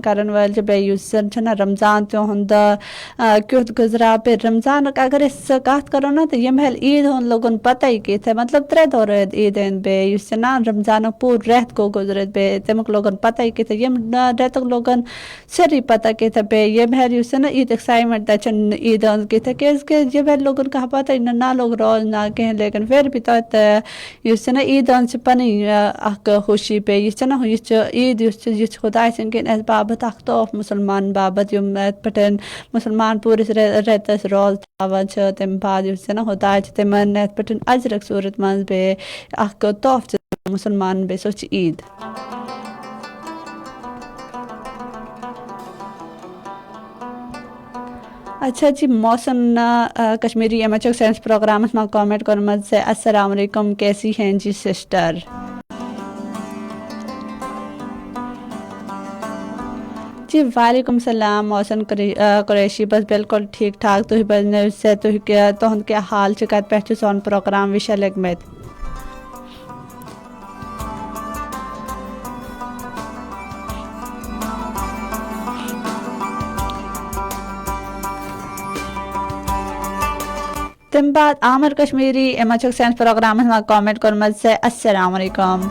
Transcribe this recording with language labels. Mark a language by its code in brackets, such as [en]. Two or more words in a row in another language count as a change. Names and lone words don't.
[ks] کرن وٲلۍ چھِ بیٚیہِ یُس زن چھُنہ رمضان تِہُنٛد دۄہ کیُتھ گُزراو بیٚیہِ رمضانُک اگر أسۍ کتھ کرو نا تہٕ ییٚمہِ عیٖد ہُنٛد لوگُن پتہ کِتھ مطلب 3 دۄہ رٲدۍ عیٖد ہٕنٛدۍ بیٚیہِ یُس چھُنہ رمضانُک پوٗرٕ رٮ۪تھ گوٚو گُزرِتھ بیٚیہِ تمیُک لوگُن پتہ کِتھ ییٚمہِ رٮ۪تُک لوگُن سٲری پتہ کِتھ بیٚیہِ ییٚمہِ یُس چھُنہ عیٖد ایکسایٹمنٹ تتہِ چھُنہٕ عیٖد ہٕنٛز کِتھ کیازِ کہِ ییٚمہِ لوگُن کانٛہہ پتہ نہ لوگ روز نہ کینٛہہ [ur] لیکن پھر بھی [ks] توتہِ یُس چھُنہ عیٖد ہٕنٛز چھِ پنٕنۍ اکھ خوشی بیٚیہِ یہِ چھُنہ یہِ چھُ عیٖد یُس چھُ یہِ چھُ خۄداے سٕنٛدۍ کِنۍ اَسہِ باپتھ اکھ تحف مُسلمانن باپتھ یِم اَتھ پٮ۪ٹھ مُسلمان پوٗرِس رٮ۪تس روز تھاوان چھِ تمہِ بعد یُس چھُنہ خۄداے چھِ تِمن اَتھ پٮ۪ٹھ اجرک صوٗرت منٛز بیٚیہِ اکھ تحف چھِ مُسلمانن بیٚیہِ سۄ چھِ عیٖد. [ur] اچھا جی [ks] محسن کشمیری احمد چوک سائنس پروگرامس منٛز کامنٹ کوٚرمُت زِ [ar] السلام علیکم [ur] کیسی ہیں جی سسٹر. [ks] جی [ar] وعلیکم السلام [ks] محسن قریشی [ur] بس بالکل ٹھیٖک ٹھاک [ks] تُہۍ ؤنِو سا تُہُنٛد کیٛاہ حال چھُ کتہِ پٮ۪ٹھ چھُ سون پروگرام وٕچھان لٔگمٕتۍ. تمہِ بعد عامر کشمیری احمد چوک سائنس پروگرامس منٛز کامنٹ کوٚرمُت زِ [ar] السلام علیکم.